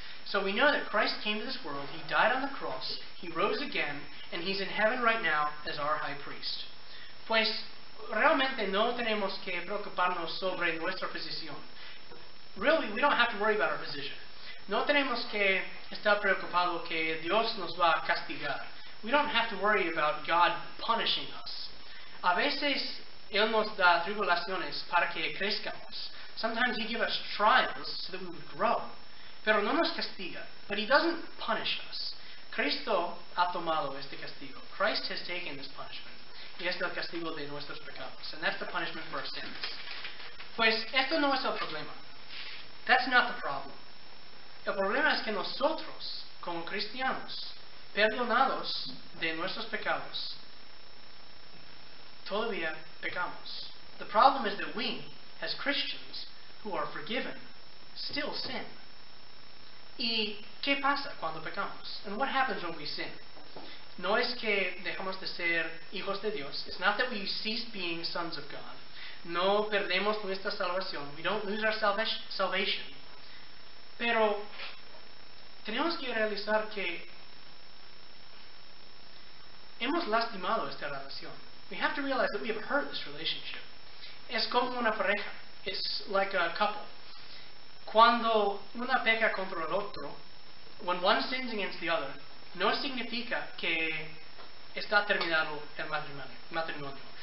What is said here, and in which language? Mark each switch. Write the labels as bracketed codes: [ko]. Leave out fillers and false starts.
[en] So we know that Christ came to this world, He died on the cross, He rose again, and He's in heaven right now as our high priest. [es] Pues realmente no tenemos que preocuparnos sobre nuestra posición. [en] Really, we don't have to worry about our position. [es] No tenemos que estar preocupado que Dios nos va a castigar. [en] We don't have to worry about God punishing us. [es] A veces Él nos da tribulaciones para que crezcamos. [en] Sometimes He gives us trials so that we would grow. [es] Pero no nos castiga. [en] But He doesn't punish us. [es] Cristo ha tomado este castigo. [en] Christ has taken this punishment. [es] Y es el castigo de nuestros pecados. [en] And that's the punishment for our sins. [es] Pues esto no es el problema. [en] That's not the problem. [es] El problema es que nosotros, como cristianos, perdonados de nuestros pecados, todavía pecamos. [en] The problem is that we, as Christians, who are forgiven, still sin. [es] ¿Y qué pasa cuando pecamos? [en] And what happens when we sin? [es] No es que dejamos de ser hijos de Dios. [en] It's not that we cease being sons of God. [es] No perdemos nuestra salvación. [en] We don't lose our salvation. [es] Pero tenemos que realizar que hemos lastimado esta relación. [en] We have to realize that we have hurt this relationship. [es] Es como una pareja. [en] It's like a couple. [es] Cuando una peca contra el otro, [en] when one sins against the other, [es] no significa que está terminado el matrimonio.